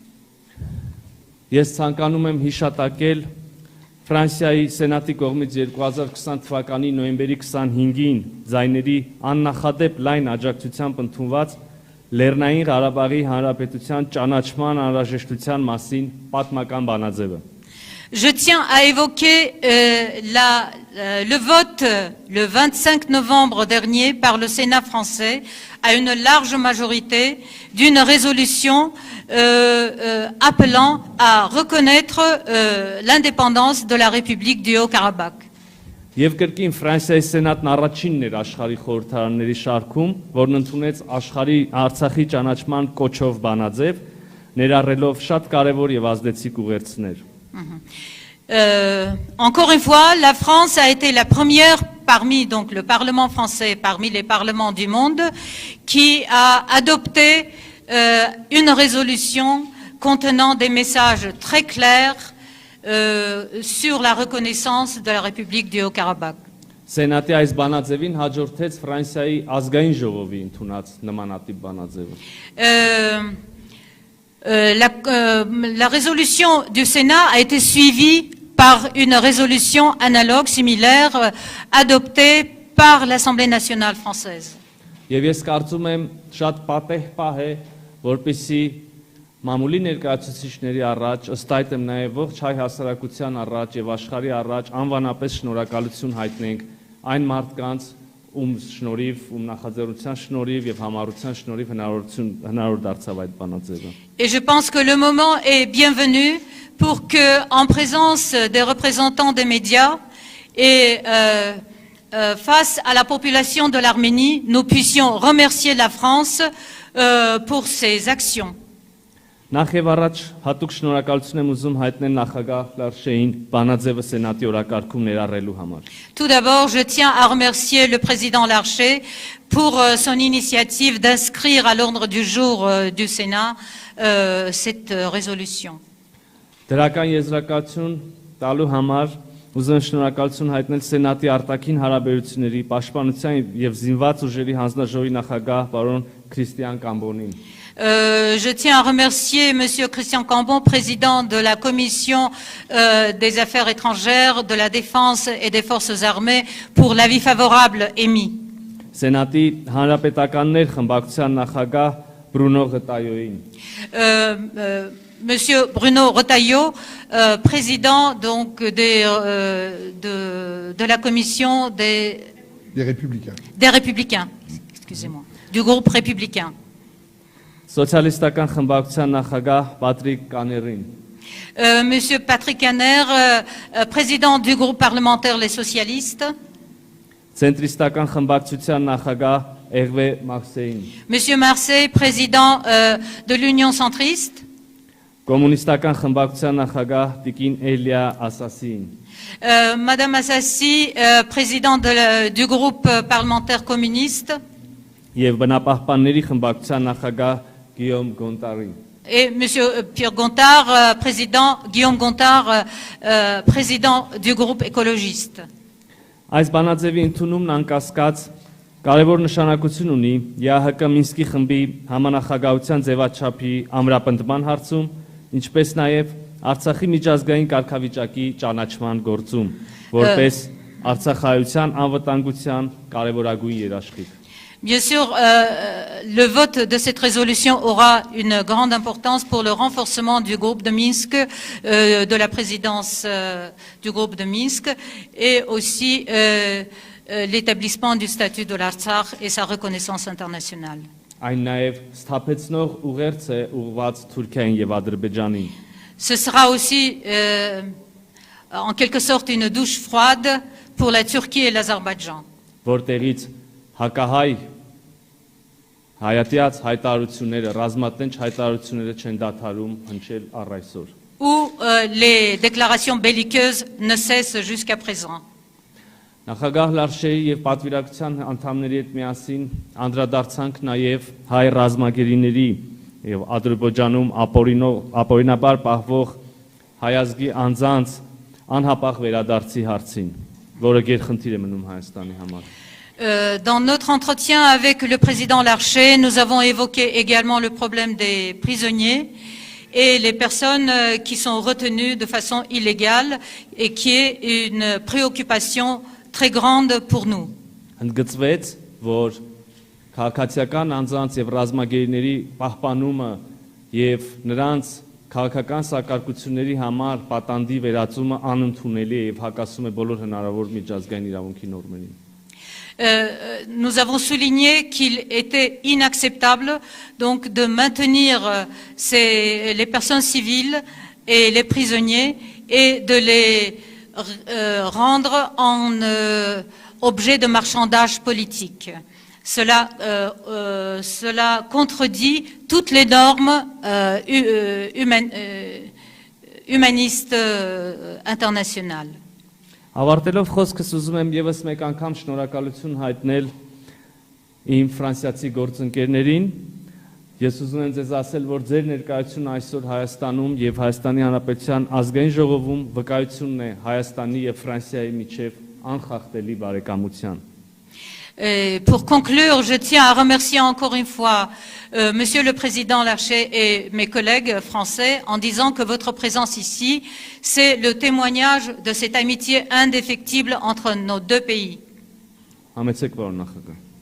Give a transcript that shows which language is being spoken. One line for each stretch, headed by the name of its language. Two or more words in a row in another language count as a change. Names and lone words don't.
Armenian: Ես ցանկանում եմ հիշատակել Ֆրանսիայի Սենատի կողմից 2020 թվականի նոյեմբերի 25-ին ձայների աննախադեպ լայն աջակցությամբ ընդունված Լեռնային Ղարաբաղի Հանրապետության ճանաչման անհրաժեշտության մասին պատմական բանաձևը։
French: Je tiens à évoquer le vote le 25 novembre dernier par le Sénat français à une large majorité d'une résolution appelant à reconnaître l'indépendance de la République du Haut-Karabakh.
Armenian: Եվ կրկին Ֆրանսիայի Սենատն առաջինն էր աշխարհի խորհրդարանների շարքում, որն ընդունեց աշխարհի Արցախի ճանաչման կոչով բանաձև, ներառելով շատ կարևոր եւ ազդեցիկ ուղերձներ։
French: Encore une fois, la France a été la première parmi donc le Parlement français, parmi les parlements du monde, qui a adopté une résolution contenant des messages très clairs sur la reconnaissance de la République du Haut-Karabakh.
Armenian: Սենատի այս բանաձևին հաջորդեց Ֆրանսիայի ազգային ժողովի ընդունած նմանատիպ բանաձևը։
French: La résolution du Sénat a été suivie par une résolution analogue, similaire, adoptée par l'Assemblée nationale française.
Armenian: Եվ ես կարծում եմ շատ պատեհ պահ է, որպեսզի մամուլի ներկայացուցիչների առաջ, ըստ այդ եմ նաև ողջ հայ հասարակության առաջ եւ աշխարհի առաջ անվանապես շնորհակալություն հայտնենք այն մարդկանց, ում շնորհիվ, ում նախաձեռնության շնորհիվ եւ համառության շնորհիվ հնարավոր դարձավ այդ բանաձևը։
French: Et je pense que le moment est bienvenu pour que, en présence des représentants des médias et face à la population de l'Arménie, nous puissions remercier la France pour ses actions.
Armenian: Նախ եւ առաջ հատուկ շնորհակալություն եմ ուզում հայտնել նախագահ Լարշեին բանաձևը սենատի օրակարգում ներառելու համար։
French: Tout d'abord, je tiens à remercier le président Larcher pour son initiative d'inscrire à l'ordre du jour du Sénat cette résolution.
Armenian: Դրական եզրակացություն տալու համար ուզում եմ շնորհակալություն հայտնել սենատի արտաքին հարաբերությունների, պաշտպանության եւ զինված ուժերի հանձնաժողովի նախագահ պարոն Քրիստիան Կամբոնին։
French: Je tiens à remercier M. Christian Cambon, président de la Commission des Affaires étrangères, de la Défense et des Forces armées, pour l'avis favorable émis.
Armenian: Սենատի հանրապետականներ խմբակցության նախագահ Բրունո Ղտայոին։
French: Monsieur Bruno Retailleau, président donc de la Commission des Républicains, excusez-moi, du groupe républicain.
Armenian: Սոցիալիստական խմբակցության նախագահ Պատրիկ Կաներին։
French: Monsieur Patrick Caner, président du groupe parlementaire Les Socialistes.
Armenian: Ցենտրիստական խմբակցության նախագահ Էրվե Մարսեին։
French: Monsieur Marseille, président de l'Union centriste.
Armenian: Կոմունիստական խմբակցության նախագահ Տիկին Էլիա Ասասին։
French: Madame Assassi, président du groupe parlementaire communiste.
Armenian: Եվ բնապահպանների խմբակցության նախագահ Գիոմ Գոնտարին։
French: Et Monsieur Pierre Gontard, président, Guillaume Gontard, président du groupe écologiste.
Armenian: Այս բանաձևի ընդունումն անկասկած կարևոր նշանակություն ունի ԵԱՀԿ Մինսկի խմբի համանախագահության ձևաչափի ամրապնդման հարցում, ինչպես նաև Արցախի միջազգային կարգավիճակի ճանաչման գործում, որպես Արցախայության անվտանգության կարևորագույն երաշխիք։
French: Bien sûr, le vote de cette résolution aura une grande importance pour le renforcement du groupe de Minsk, de la présidence du groupe de Minsk, et aussi l'établissement du statut de l'Artsakh et sa reconnaissance internationale.
Armenian: Այն նաև սթափեցնող ուղերձ է ուղղված Թուրքիային եւ Ադրբեջանին։
French: Ce sera aussi en quelque sorte une douche froide pour la Turquie et l'Azerbaïdjan.
Armenian: Որտեղից հակահայ հայատյաց հայտարարությունները, ռազմատենչ հայտարարությունները չեն դադարում հնչել առ այսօր։
French: Où les déclarations belliqueuses ne cessent jusqu'à présent.
Armenian: Նախագահ Լարշեի եւ պատվիրակության անդամների հետ միասին անդրադարձանք նաեւ հայ ռազմագերիների եւ Ադրբեջանում ապօրինաբար պահվող հայազգի անձանց անհապաղ վերադարձի հարցին, որը գերխնդիր է մնում Հայաստանի համար։
French: Dans notre entretien avec le président Larcher, nous avons évoqué également le problème des prisonniers et les personnes qui sont retenues de façon illégale et qui est une préoccupation très grande pour nous.
Armenian: Ընդգծվեց, որ քաղաքացիական անձանց եւ ռազմագերիների պահպանումը եւ նրանց քաղաքական սակարկությունների համար պատանդի վերածումը անընդունելի է եւ հակասում է բոլոր հնարավոր միջազգային իրավունքի նորմերին։
French: Nous avons souligné qu'il était inacceptable donc de maintenir les personnes civiles et les prisonniers et de les rendre en objet de marchandage politique. Cela contredit toutes les normes humanistes internationales.
Armenian: Ավարտելով խոսքս ուզում եմ եւս մեկ անգամ շնորհակալություն հայտնել իմ ֆրանսիացի գործընկերներին։ Ես ուզում եմ ձեզ ասել, որ ձեր ներկայությունն այսօր Հայաստանում եւ Հայաստանի Հանրապետության ազգային ժողովում վկայությունն է Հայաստանի եւ Ֆրանսիայի միջև անխախտելի բարեկամության։
French: Et pour conclure, je tiens à remercier encore une fois Monsieur le Président Larcher et mes collègues français en disant que votre présence ici, c'est le témoignage de cette amitié indéfectible entre nos deux pays.
Armenian: Համեցեք, պարոն նախագահ։